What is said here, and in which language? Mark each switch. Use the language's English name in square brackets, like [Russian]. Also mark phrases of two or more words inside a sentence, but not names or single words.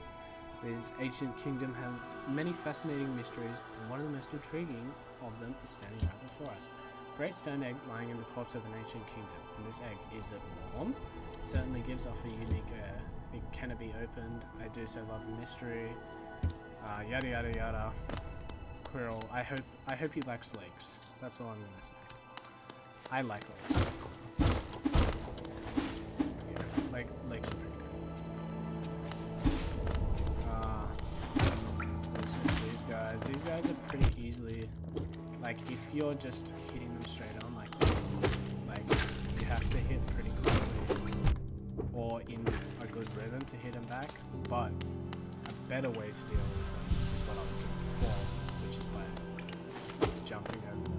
[English] This ancient kingdom has many fascinating mysteries, and one of the most intriguing of them is standing right before us. Great stone egg lying in the corpse of an ancient kingdom. And this egg, is it warm? Certainly gives off a unique air. Can it be opened? I do so love mystery. Yada yada yada. Quirrell, I hope he likes lakes. That's all I'm gonna say. I like lakes. Yeah, lakes are pretty good. It's just these guys. These guys are pretty easily, like, if you're just hitting them straight on like this, like, you have to hit pretty quickly or in a good rhythm to hit them back, but a better way to deal with them is what I was doing before, which is by jumping over them.